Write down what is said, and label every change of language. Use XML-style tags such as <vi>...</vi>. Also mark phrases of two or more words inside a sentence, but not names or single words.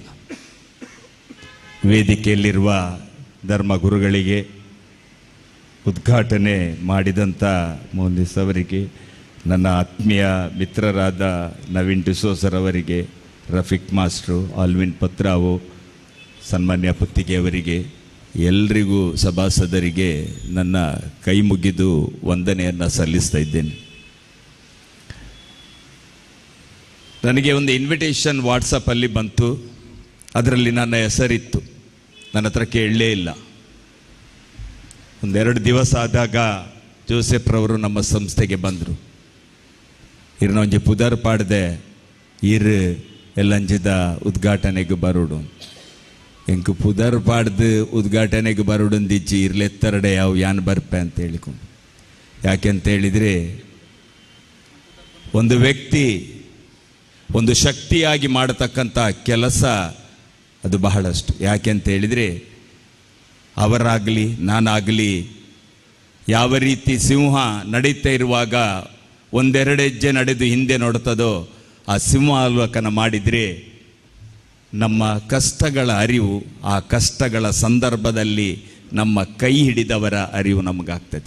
<kn>ವೇದಿಕೆಯಲ್ಲಿರುವ ಧರ್ಮಗುರುಗಳಿಗೆ, ಉದ್ಘಾಟನೆ ಮಾಡಿದಂಥ ಮೋಹನ್ದಾಸ್ ಅವರಿಗೆ, ನನ್ನ ಆತ್ಮೀಯ ಮಿತ್ರರಾದ ನವೀನ್ ಡಿಸೋಜರವರಿಗೆ, ರಫೀಕ್ ಮಾಸ್ಟ್ರು, ಆಲ್ವಿನ್ ಪತ್ರಾವು, ಸನ್ಮಾನ್ಯ ಪುತ್ತಿಗೆಯವರಿಗೆ, ಎಲ್ರಿಗೂ ಸಭಾಸದರಿಗೆ ನನ್ನ ಕೈ ಮುಗಿದು ವಂದನೆಯನ್ನು ಸಲ್ಲಿಸ್ತಾ ಇದ್ದೇನೆ. ನನಗೆ ಒಂದು ಇನ್ವಿಟೇಷನ್ ವಾಟ್ಸಪ್ಪಲ್ಲಿ ಬಂತು. ಅದರಲ್ಲಿ ನನ್ನ ಹೆಸರಿತ್ತು. ನನ್ನ ಹತ್ರ ಕೇಳಲೇ ಇಲ್ಲ. ಒಂದೆರಡು ದಿವಸ ಆದಾಗ ಜೋಸೆಫ್ರವರು ನಮ್ಮ ಸಂಸ್ಥೆಗೆ ಬಂದರು.</kn> <tcy>ಇರ್ನೊಂಜಿ ಪುದರ್ ಪಾಡ್ದೆ ಇರ್ ಎಲ್ಲಂಜಿದ ಉದ್ಘಾಟನೆಗೆ ಬರೋಡು. ಎಂಕು ಪುದರ್ ಪಾಡ್ದು ಉದ್ಘಾಟನೆಗೆ ಬರೋಡಂದಿಚ್ಚಿ ಇರ್ಲೆತ್ತರಡೆ ಯಾವ ಯಾನ್ ಬರ್ಪೆ</tcy> <kn>ಅಂತ ಹೇಳಿಕೊಂಡು. ಯಾಕೆಂತೇಳಿದರೆ ಒಂದು ವ್ಯಕ್ತಿ ಒಂದು ಶಕ್ತಿಯಾಗಿ ಮಾಡತಕ್ಕಂಥ ಕೆಲಸ ಅದು ಬಹಳಷ್ಟು. ಯಾಕೆಂತೇಳಿದರೆ ಅವರಾಗಲಿ ನಾನಾಗಲಿ ಯಾವ ರೀತಿ ಸಿಂಹ ನಡೀತಾ ಇರುವಾಗ ಒಂದೆರಡು ಹೆಜ್ಜೆ ನಡೆದು ಹಿಂದೆ ನೋಡ್ತದೋ ಆ ಸಿಂಹಾವಲೋಕನ ಮಾಡಿದರೆ ನಮ್ಮ ಕಷ್ಟಗಳ ಅರಿವು, ಆ ಕಷ್ಟಗಳ ಸಂದರ್ಭದಲ್ಲಿ ನಮ್ಮ ಕೈ ಹಿಡಿದವರ ಅರಿವು ನಮಗಾಗ್ತದೆ.</kn>